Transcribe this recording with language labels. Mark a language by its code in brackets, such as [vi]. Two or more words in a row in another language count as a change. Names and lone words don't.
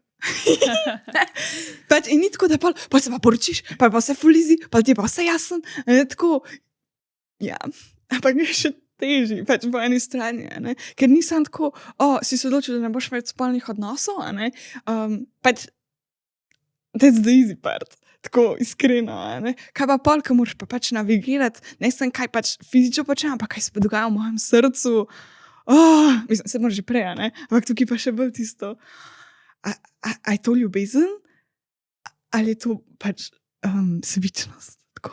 [sl] Pač, in ni tako, da pa se pa poročiš, pa vse fulizi, pa ti je pa vse jasen. Tako, ja, ampak je še težji, pač po eni strani, ne? Ker nisem tako, si se odločil, da ne boš imel spolnih odnosov, ne? Pač, [en] that's the easy part, [sl] tako iskreno, ne? Kaj pa pol, ko moraš pa pač navigirati, ne sem kaj pač fizično počem, ampak kaj se pa dogaja v mojem srcu, mislim, se moraš že prej, ne? Ampak tukaj pa še bolj tisto, a je to ljubezen, ali je to pač sebičnost, tako.